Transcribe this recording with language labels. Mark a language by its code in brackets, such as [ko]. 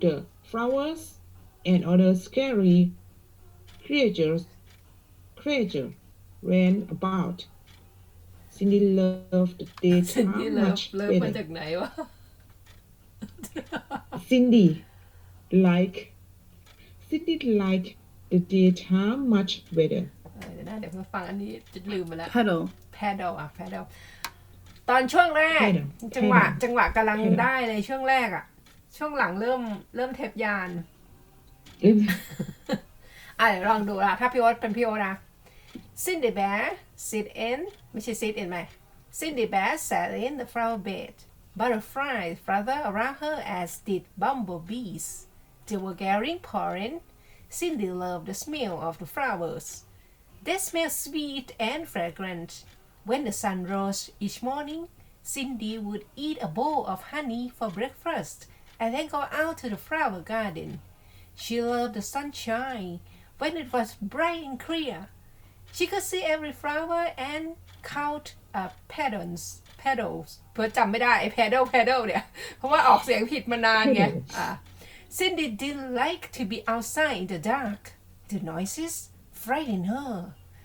[en] the flowers and other scary creatures ran about. Cindy loved the Cindy daytime love much [th] เลิฟมา [en] better. [th] จากไหนวะ [en] Cindy liked the daytime much better. [th] เดี๋ยวนะเดี๋ยวมาฟังอันนี้จะลืมไปแล้ว [en] pedal [th] paddle อ่ะ paddle ตอนช่วงแรก [en] Paddle [th] จังหวะกำลังได้เลยช่วงแรกอ่ะ ช่วงหลังเริ่มเทปยาน เดี๋ยวลองดูละถ้าพี่โอ๊ตเป็นพี่โอ๊ตนะ [en] Cindy Bear sit in [th] ไม่ใช่ [en] sit in [th] ไหม [en] Cindy Bear sat in the flower bed butterflies fluttered around her as did bumblebees they were gathering pollen Cindy loved the smell of the flowers they smelled sweet and fragrant when the sun rose each morning Cindy would eat a bowl of honey for breakfast and then go out to the flower garden she loved the sunshine when it was bright and clear. She could see every flower and count petals [th] เพื่อจำไม่ได้ไอ้ pedal เนี่ย เพราะว่าออกเสียงผิดมานานไง [en] Cindy didn't like to be outside in the dark. The noises frightened her.